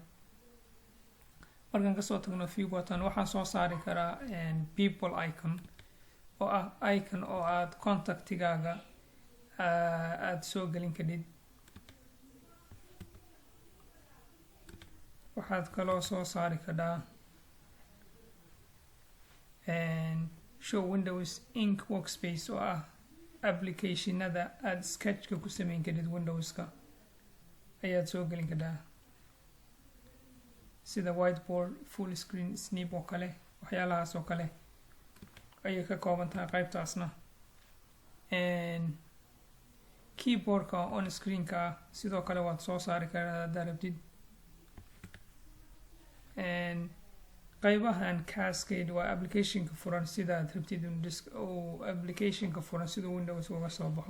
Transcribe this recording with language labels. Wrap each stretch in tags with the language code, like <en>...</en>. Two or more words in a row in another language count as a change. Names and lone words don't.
<so>markaan kasoo tagno</so> <en>view button</en> <so>waxaan soo saari karaa</so> <en>people icon</en> <so>oo ah icon oo aad contactigaaga aad soo gelin kadib. waxaad kaloo soo saari karaa</so> <en>show windows ink workspace</en> <so>oo ah applicationada aad sketchka ku samayn kadid windowska ayaad soo gelin karaa sida</so> <en>whiteboard, full screen,</en> <so>snip oo kale. waxyaalahaas oo kale ayay ka kooban tahay qaybtaasna. keyboardka</so> <en>on screenka</en> <so>sidoo kale waad soo saari karaa haddaad rabtid. qaybahan cascade waa applicationka furan sidaad rabtid oo applicationka furan siduu windows uga soo baxo.</so>